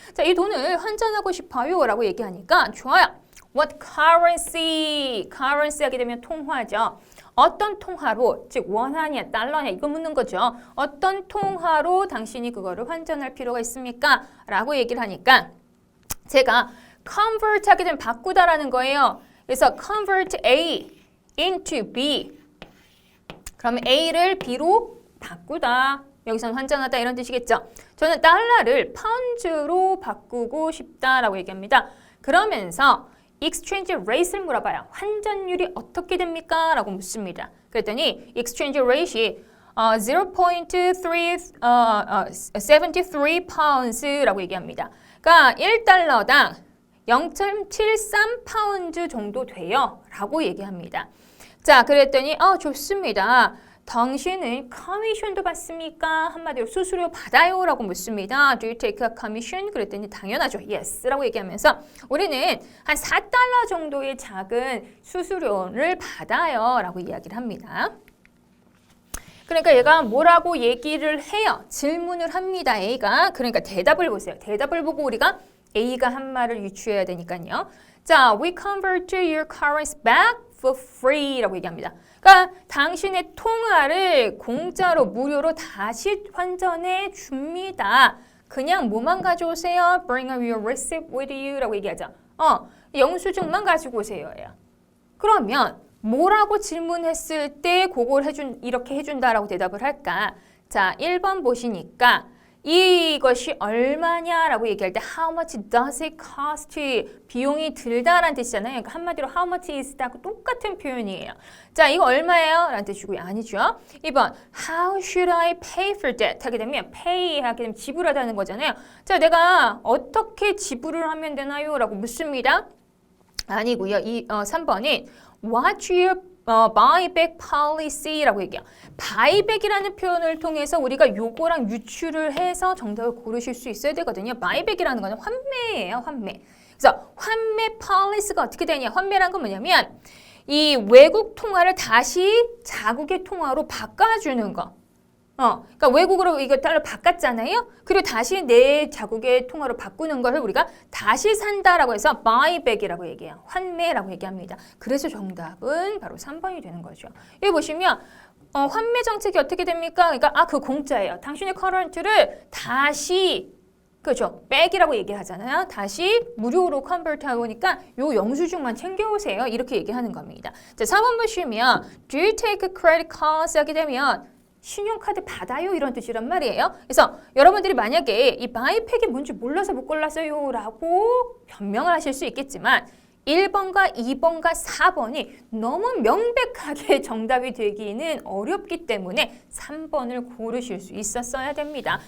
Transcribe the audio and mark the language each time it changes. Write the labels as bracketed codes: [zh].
[ko] 자, 이 돈을 환전하고 싶어요 라고 얘기하니까 좋아요. [en] What currency? [ko] currency 하게 되면 통화죠. 어떤 통화로, 즉 원화냐 달러냐 이거 묻는 거죠. 어떤 통화로 당신이 그거를 환전할 필요가 있습니까? 라고 얘기를 하니까 제가 convert 하게 되면 바꾸다라는 거예요. 그래서 [en] convert A into B. [ko] 그러면 A를 B로 바꾸다. 여기서는 환전하다 이런 뜻이겠죠. 저는 달러를 파운드로 바꾸고 싶다라고 얘기합니다. 그러면서 exchange rate를 물어봐요. 환전율이 어떻게 됩니까? 라고 묻습니다. 그랬더니 exchange rate이 0.73 pounds라고 얘기합니다. 그러니까 1달러당 0.73 파운드 정도 돼요. 라고 얘기합니다. 자, 그랬더니 좋습니다. 당신은 커미션도 받습니까? 한마디로 수수료 받아요? 라고 묻습니다. [en] Do you take a commission? [ko] 그랬더니 당연하죠. Yes 라고 얘기하면서 우리는 한 4달러 정도의 작은 수수료를 받아요. 라고 이야기를 합니다. 그러니까 얘가 뭐라고 얘기를 해요? 질문을 합니다. A가. 그러니까 대답을 보세요. 대답을 보고 우리가 A가 한 말을 유추해야 되니까요. 자, [en] we convert your currency back for free [ko] 라고 얘기합니다. 그러니까 당신의 통화를 공짜로 무료로 다시 환전해 줍니다. 그냥 뭐만 가져오세요? [en] Bring your receipt with you [ko] 라고 얘기하죠. 영수증만 가지고 오세요. 그러면 뭐라고 질문했을 때 그걸 이렇게 해준다라고 대답을 할까? 자, 1번 보시니까 이것이 얼마냐라고 얘기할 때 [en] How much does it cost? [ko] 비용이 들다라는 뜻이잖아요. 그러니까 한마디로 [en] How much is that [ko] 하고 똑같은 표현이에요. 자, 이거 얼마예요? 라는 뜻이고요. 아니죠. [en] 2번 How should I pay for that? [ko] 하게 되면 pay 하게 되면 지불하다는 거잖아요. 자, 내가 어떻게 지불을 하면 되나요? 라고 묻습니다. 아니고요. 3번은 [en] What's your buyback policy [ko] 라고 얘기해요. buyback이라는 표현을 통해서 우리가 요거랑 유추를 해서 정답을 고르실 수 있어야 되거든요. buyback이라는 거는 환매예요. 환매. 그래서 환매 policy가 어떻게 되냐? 환매란 건 뭐냐면 이 외국 통화를 다시 자국의 통화로 바꿔주는 거. 그러니까 외국으로 이거 달러 바꿨잖아요. 그리고 다시 내 자국의 통화로 바꾸는 것을 우리가 다시 산다라고 해서 buyback이라고 얘기해요. 환매라고 얘기합니다. 그래서 정답은 바로 3번이 되는 거죠. 여기 보시면 환매 정책이 어떻게 됩니까? 그러니까 그 공짜예요. 당신의 커런트를 다시 그렇죠. 백이라고 얘기하잖아요. 다시 무료로 컨버트 하니까 요 영수증만 챙겨오세요. 이렇게 얘기하는 겁니다. 자, 4번 보시면 [en] Do you take credit cards? [ko] 하게 되면 신용카드 받아요? 이런 뜻이란 말이에요. 그래서 여러분들이 만약에 이 바이팩이 뭔지 몰라서 못 골랐어요 라고 변명을 하실 수 있겠지만 1번과 2번과 4번이 너무 명백하게 정답이 되기는 어렵기 때문에 3번을 고르실 수 있었어야 됩니다.